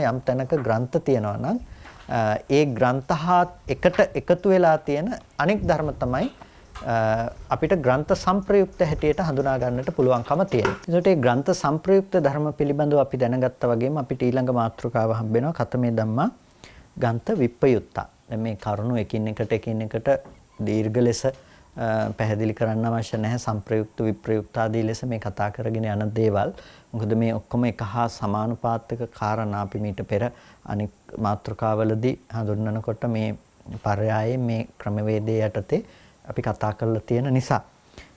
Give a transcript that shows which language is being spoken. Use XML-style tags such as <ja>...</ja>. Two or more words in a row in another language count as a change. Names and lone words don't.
<si>යම් තැනක ග්‍රන්ථ තියෙනවා නම් ඒ ග්‍රන්ථහාත් එකට එකතු වෙලා තියෙන අනෙක් ධර්ම තමයි අපිට ග්‍රන්ථ සංප්‍රයුක්ත හැටියට හඳුනා ගන්නට පුළුවන්කම තියෙනවා. ඒකට මේ ග්‍රන්ථ සංප්‍රයුක්ත ධර්ම පිළිබඳව අපි දැනගත්තා වගේම අපිට ඊළඟ මාතෘකාව හම්බ වෙනවා</si> <pi>කතමේ ධම්මා ගන්ත විප්පයුත්තා.</pi> <si>දැන් මේ කරුණු එකින් එකට දීර්ඝ ලෙස පැහැදිලි කරන්න අවශ්‍ය නැහැ. සංප්‍රයුක්ත විප්‍රයුක්ත ආදී ලෙස මේ කතා කරගෙන යන දේවල්. මොකද මේ ඔක්කොම එක හා සමානුපාතික කාරණා අපි මීට පෙර අනික් මාතෘකාවලදී හඳුන්වනකොට මේ පරයයේ මේ ක්‍රමවේදයේ යටතේ අපි කතා කරලා තියෙන නිසා.</si>